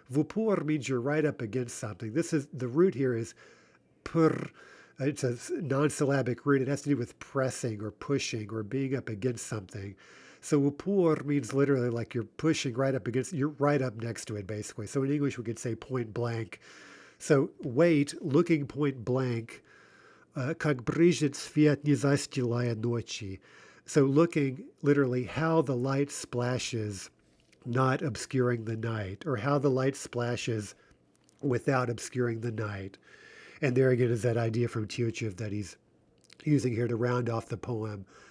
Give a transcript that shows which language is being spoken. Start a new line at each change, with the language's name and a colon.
English: Vupor means you're right up against something. This is, the root here is pur. It's a non-syllabic root. It has to do with pressing or pushing or being up against something. So vupor means literally like you're pushing right up against, you're right up next to it, basically. So in English, we could say point blank. So wait, looking point blank,
Russian: как брызжет свет, не застилая ночи.
English: So looking literally how the light splashes, not obscuring the night, or how the light splashes without obscuring the night. And there again is that idea from Tютchev that he's using here to round off the poem.